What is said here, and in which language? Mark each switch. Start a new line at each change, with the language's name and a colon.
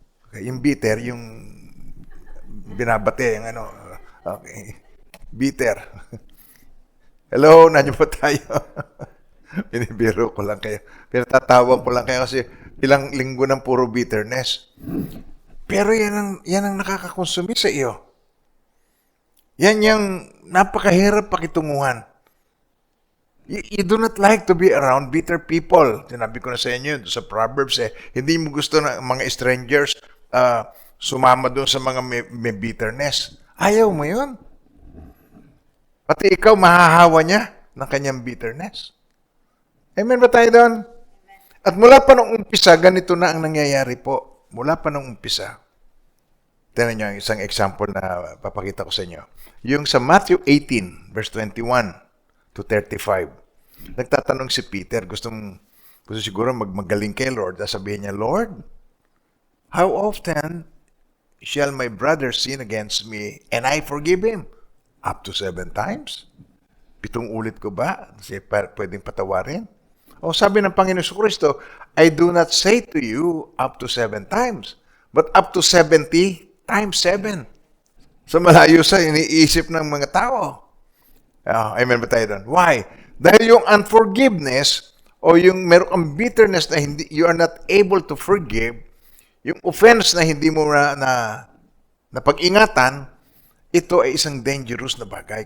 Filipino: Okay, yung bitter, yung binabate, yung okay, bitter. Hello, nandiyo po tayo. Binibiro ko lang kayo. Pero tatawag ko lang kayo kasi ilang linggo ng puro bitterness. Pero yan ang nakakakonsumi sa iyo. Yan yung napakahirap pakitunguhan.
English: You do not like to be around bitter people.
Filipino: Sinabi ko na sa inyo sa Proverbs, hindi mo gusto na mga strangers sumama doon sa mga may bitterness. Ayaw mo yun. Pati ikaw, mahahawa niya ng kanyang bitterness. Amen ba tayo doon? At mula pa nung umpisa, ganito na ang nangyayari po. Mula pa nung umpisa. Tignan niyo isang example na papakita ko sa inyo. Yung sa Matthew 18, verse 21 to 35. Nagtatanong si Peter, gusto siguro magaling kay Lord. Sabihin niya,
English: Lord, how often shall my brother sin against me and I forgive him? Up to 7 times?
Filipino: 7 ulit ko ba? Kasi pwedeng patawarin? O sabi ng Panginoon Kristo,
English: I do not say to you up to 7 times, but up to 70 times 7.
Filipino: So malayo sa iniisip ng mga tao. Amen ba tayo doon? Why? Dahil yung unforgiveness o yung meron kang bitterness na hindi,
English: you are not able to forgive,
Filipino: yung offense na hindi mo na pag-ingatan, ito ay isang dangerous na bagay.